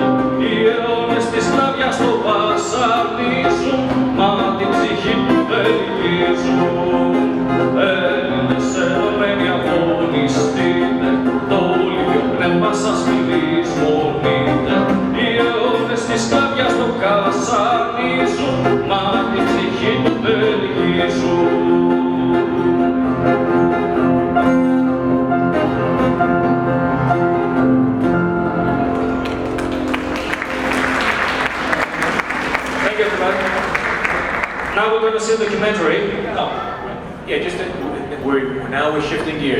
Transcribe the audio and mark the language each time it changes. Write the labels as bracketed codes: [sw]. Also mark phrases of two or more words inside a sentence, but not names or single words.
[el] Οι αιώνες της σκλαβιάς το βασανίζουν, μα την ψυχή του ελπίζουν. Έλληνες ενωμένοι αγωνιστείτε, το Ολύμπιο πνεύμα σας φιλισμονείτε. Οι αιώνες της σκλαβιάς το βασανίζουν, μα την ψυχή του ελπίζουν. [en] Now we're going to see a documentary. Yeah, just we're shifting gears.